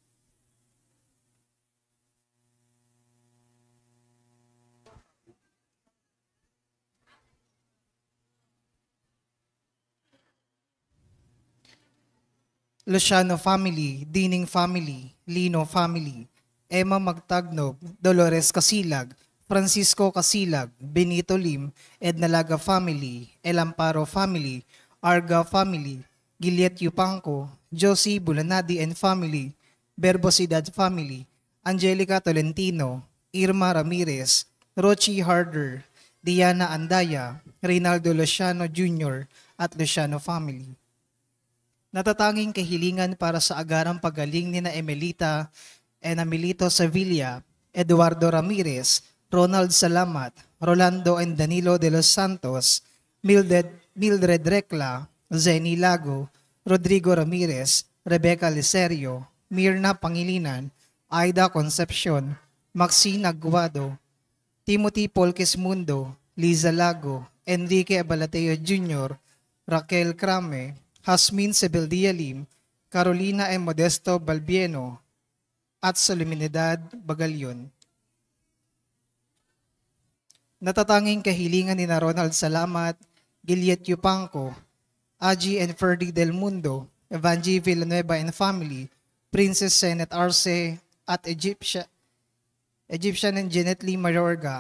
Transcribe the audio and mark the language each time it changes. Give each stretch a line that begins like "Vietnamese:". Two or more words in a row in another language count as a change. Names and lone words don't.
Filipino: Luciano family, Dining family, Lino family, Emma Magtagnog, Dolores Casilag, Francisco Casilag, Benito Lim, Edna Laga family, El Amparo family, Arga family, Giliet Yupanco, Josie Bulanadi and family, Berbosidad family, Angelica Tolentino, Irma Ramirez, Rochi Harder, Diana Andaya, Reynaldo Luciano Jr. at Luciano family. Natatanging kahilingan para sa agarang pagaling ni na Emelita and Amelito Sevilla, Eduardo Ramirez, Ronald Salamat, Rolando and Danilo de los Santos, Mildred Recla, Zenny Lago, Rodrigo Ramirez, Rebecca Liserio, Mirna Pangilinan, Aida Concepcion, Maxine Aguado, Timothy Polkes Mundo, Liza Lago, Enrique Abalateo Jr., Raquel Crame, Hasmin Sebeldia Lim, Carolina M. Modesto Balbieno, at Solemnidad Bagalyon. Natatanging kahilingan ni Ronald Salamat, Giliet Yupanco, Aji and Ferdy Del Mundo, Evangie Villanueva and family, Princess Senet Arce at Egyptian and Janet Lee Mayorga.